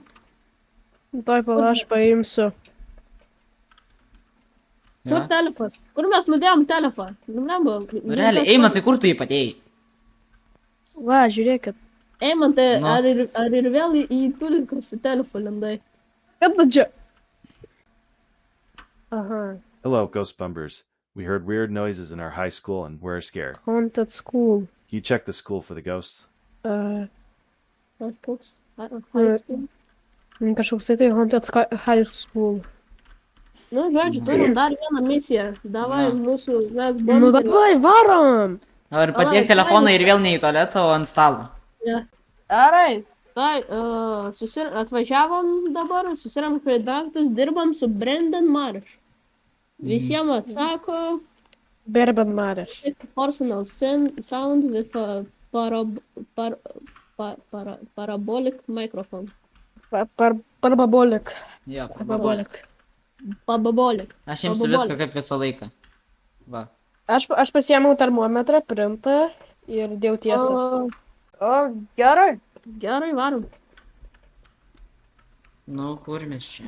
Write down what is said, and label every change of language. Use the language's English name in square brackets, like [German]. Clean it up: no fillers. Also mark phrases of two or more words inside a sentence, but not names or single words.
[Lithuanian] Toj pala aš paimsiu. Kur telefonas? Kur mes nudėjom telefoną? Realiai, Eimantai, kur tu jį padėjai? Va, žiūrėkit. Eimantai, Nu. ar ir vėl į tuliką su telefonu lindai? Kad tu čia? Aha. [English] Hello, Ghost Bumbers. We heard weird noises in our high school and we're scared. Haunted school. You check the school for the ghosts. [Lithuanian] Kažkoks. [English] High school. [Lithuanian] Kažkoks tai Haunted High School. Nu, žodžiu, turim dar vieną misiją. Davai, mūsų, mes buvom. Nu davai, varom! Ar padėk telefoną ir vėl ne į tualetą, o ant stalo. Gerai. Tai, atvažiavom dabar, susirėm daiktus, dirbam su Brendan Marsh. Visiems atsako, Berben Mareš. [English] personal sound with a parabolic microphone. Parabolic. [Lithuanian] Jo, Parabolic. Parabolic. Aš imsiu viską kaip visą laiką. Va. Aš pasiėmiau termometrą, printą ir dėjau tiesą. Gerai. Gerai, varom. Nu, kur mes čia?